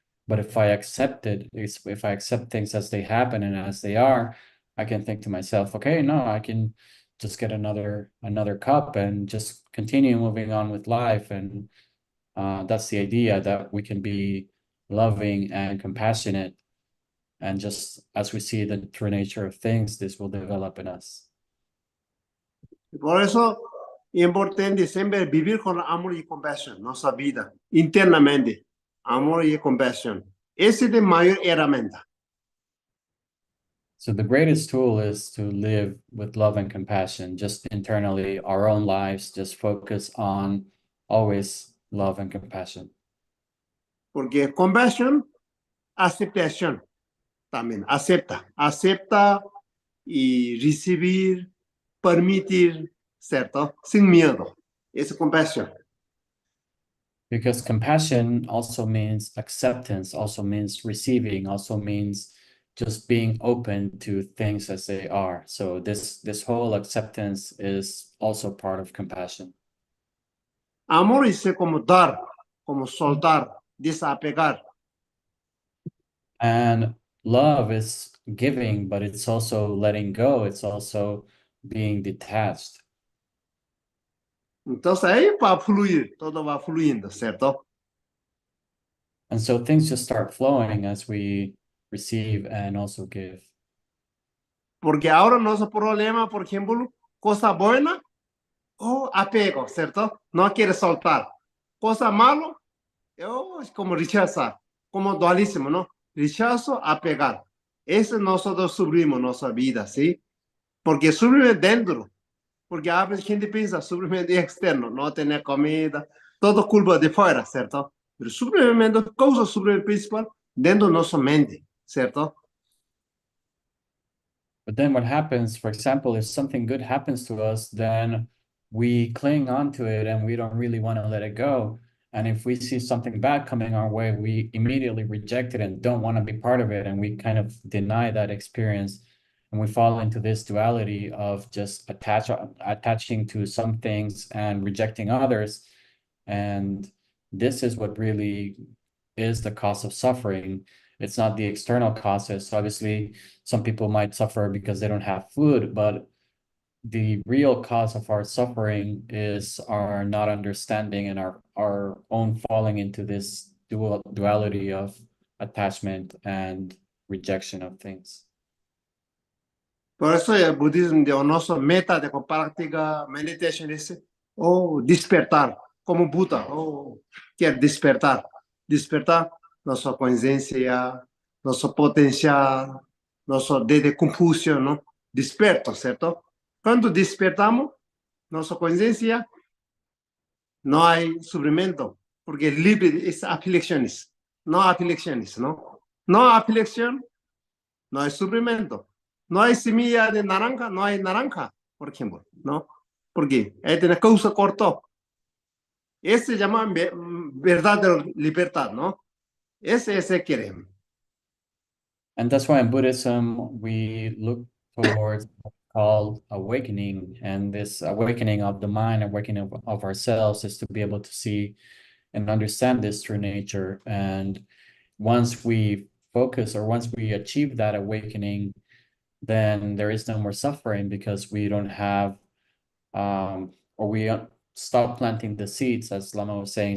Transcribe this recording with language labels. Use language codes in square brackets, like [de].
[en] But if I accept it, if I accept things as they happen and as they are, I can think to myself, okay, no, I can just get another cup and just continue moving on with life. And that's the idea, that we can be loving and compassionate. And just as we see the true nature of things, this will develop in us. [es] Por eso es importante siempre vivir con amor y compasión, nuestra vida, internamente, amor y compasión. Esa es la mayor herramienta. [en] So the greatest tool is to live with love and compassion, just internally, our own lives, just focus on always love and compassion. [es] Porque compasión, aceptación también, acepta y recibir, permitir, ¿cierto? Sin miedo, es compasión. [en] Because compassion also means acceptance, also means receiving, also means just being open to things as they are. So this whole acceptance is also part of compassion. [es] Amor es como dar, como soltar, desapegar. [en] And love is giving, but it's also letting go. It's also being detached. [es] Entonces ahí va a fluir, todo va fluyendo, ¿cierto? [en] And so things just start flowing as we receive and also give. [es] Porque ahora nuestro problema, por ejemplo, cosa buena o apego, ¿cierto? No quiere soltar. Cosa malo, es como rechazar, como dualismo, ¿no? Rechazo, apegar. Eso nosotros sufrimos nuestra vida, ¿sí? Porque sufrimos dentro. Porque a veces gente piensa sufrimiento externo, no tener comida, todo culpa de fuera, ¿cierto? Pero sufrimiento, causa sufrimiento principal dentro de nuestra mente, ¿cierto? [en] But then what happens, for example, if something good happens to us, then we cling on to it and we don't really want to let it go. And if we see something bad coming our way, we immediately reject it and don't want to be part of it. And we kind of deny that experience. And we fall into this duality of just attaching to some things and rejecting others. And this is what really is the cause of suffering. It's not the external causes. Obviously, some people might suffer because they don't have food, but the real cause of our suffering is our not understanding and our own falling into this duality of attachment and rejection of things. [es] Por eso el budismo de nuestra meta de práctica meditation es despertar, como Buda, quiere despertar, despertar nuestra conciencia, nuestro potencial, nuestro de compulsión, ¿no? Desperto, ¿cierto? Cuando despertamos nuestra conciencia, no hay sufrimiento, porque libre es aflicciones, no aflicciones, ¿no? No aflicción, no hay sufrimiento. No hay semilla de naranja, no hay naranja, por ejemplo, ¿no? Porque ahí tiene causa corto. Ese se llama verdadera libertad, ¿no? Ese queremos. [en] And that's why in Buddhism, we look towards what's called awakening. And this awakening of the mind, awakening of ourselves is to be able to see and understand this true nature. And once we focus or once we achieve that awakening, then there is no more suffering because we don't have, or we stop planting the seeds, as Lama was saying.